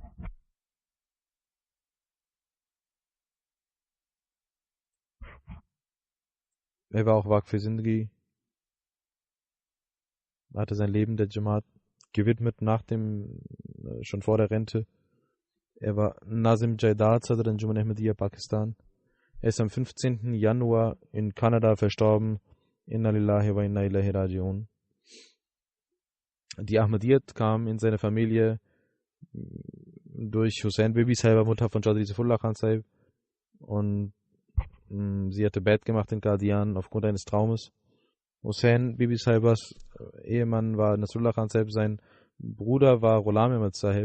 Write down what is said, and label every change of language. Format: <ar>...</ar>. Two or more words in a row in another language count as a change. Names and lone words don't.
<de>Er war auch</de> <ur>وقف زندگی.</ur> <de>Er hatte sein Leben der Jamaat gewidmet schon vor der Rente. Er war</de> <ur>ناظم جائیداد,</ur> <de>Sadr Anjuman Ahmadiyya, Pakistan. Er ist am 15. Januar in Kanada verstorben.</de> <ar>إنا لله وإنا إليه راجعون.</ar> <de>Die Ahmadiyyat kam in seine Familie durch Hussein Bibi Sahib, Mutter von Chaudhry Saifullah Khan Sahib. Und sie hatte Bett gemacht in Qadian aufgrund eines Traumes. Hussein Bibi Sahibas Ehemann war Nasrullah Khan Sahib, sein Bruder war Ghulam Ahmad Sahib.</de>